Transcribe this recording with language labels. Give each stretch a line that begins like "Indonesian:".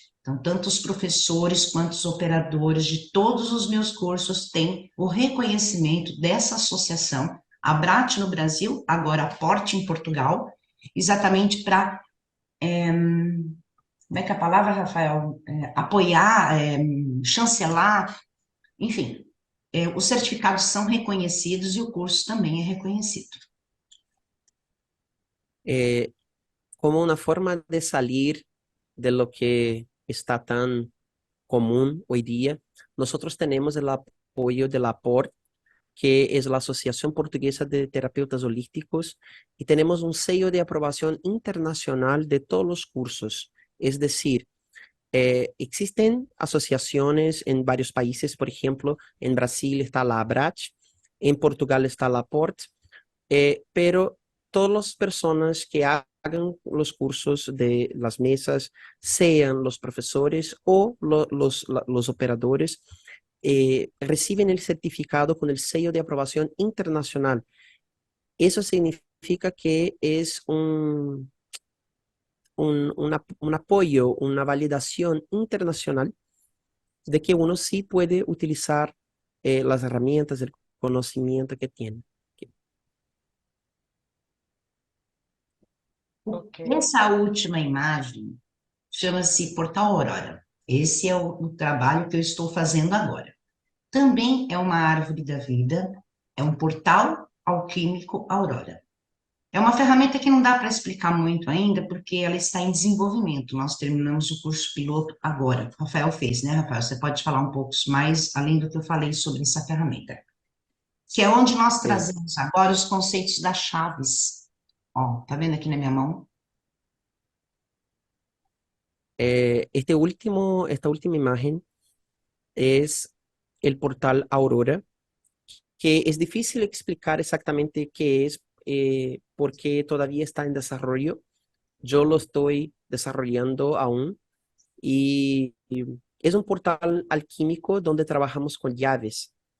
Portuguese: Então, tanto os professores quanto os operadores de todos os meus cursos têm o reconhecimento dessa associação, a BRAT no Brasil, agora a PORT em Portugal, exatamente para, como é que é a palavra, Rafael? Apoiar, chancelar, enfim, os certificados são reconhecidos e o curso também é reconhecido.
Spanish: Eh, como una forma de salir de lo que está tan común hoy día, nosotros tenemos el apoyo de la APORT, que es la Asociación Portuguesa de Terapeutas Holísticos, y tenemos un sello de aprobación internacional de todos los cursos. Es decir, existen asociaciones en varios países, por ejemplo, en Brasil está la ABRACH, en Portugal está la APORT, pero todas las personas que hagan los cursos de las mesas, sean los profesores o los operadores, reciben el certificado con el sello de aprobación internacional. Eso significa que es un apoyo, una validación internacional de que uno sí puede utilizar las herramientas, el conocimiento que tiene. Ok.
Portuguese: Essa última imagem chama-se Portal Aurora. Esse é o trabalho que eu estou fazendo agora. Também é uma árvore da vida, é um portal alquímico Aurora. É uma ferramenta que não dá para explicar muito ainda, porque ela está em desenvolvimento. Nós terminamos o curso piloto agora. O Rafael fez, né, Rafael? Você pode falar um pouco mais, além do que eu falei sobre essa ferramenta. Que é onde nós Eh, trazemos agora os conceitos das chaves. Ó, tá vendo aqui na minha mão?
Spanish: esta última imagen es el portal Aurora, que es difícil explicar exactamente qué es, porque todavía está en desarrollo. Yo lo estoy desarrollando aún y es un portal alquímico donde trabajamos con llaves.